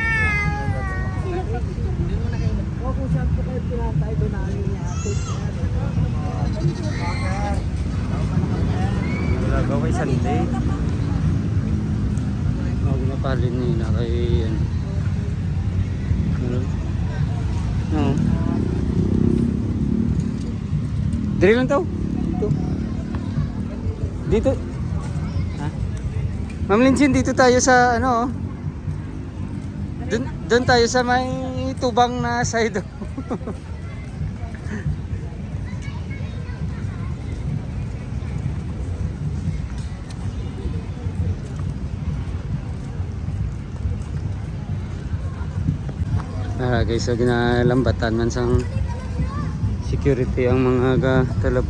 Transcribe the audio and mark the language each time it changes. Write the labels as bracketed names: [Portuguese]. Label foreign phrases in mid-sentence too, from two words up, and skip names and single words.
[Hiligaynon] Lagaw kay Sunday. Ginapalin nila kay ano? Diri lang to. [Filipino] Dito. Ha? Ma'am Lindsay, dito tayo sa ano? Doon tayo sa may tubang na side. [Hiligaynon] Guys, so ginalambatan man sang security ang mga talabok.